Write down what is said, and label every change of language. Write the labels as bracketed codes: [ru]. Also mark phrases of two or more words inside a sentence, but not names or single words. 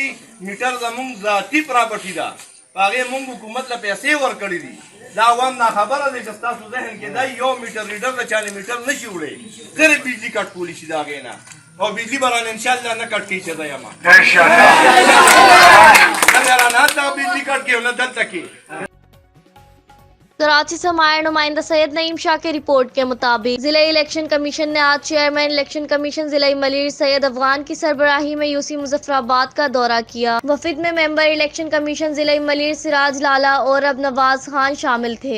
[ps] میټر زمونږ ذاتي پراپرټي ده، په هغې مونږ حکومت له پیسې ورکړي دي. دا عوام ناخبره دی چې ستاسو ذهن کې دی یو میټر لیډر د چا نه میټر نشي وړی، صرف بجلي کټ کولی شي د هغې نه. او بجلی به رانه انشاءالله نه کټ کړي چې زه یم نه رانه هلته بجلی کټ کړي او نه دلته کړي. [ur] کراچی سے ہمارے نمائندہ سید نعیم شاہ کی رپورٹ کے مطابق ضلع الیکشن کمیشن نے آج چیئرمین الیکشن کمیشن ضلع ملیر سید افغان کی سربراہی میں یوسی مظفرآباد کا دورہ کیا. وفد میں ممبر الیکشن کمیشن ضلع ملیر سراج لالہ اور اب نواز خان شامل تھے.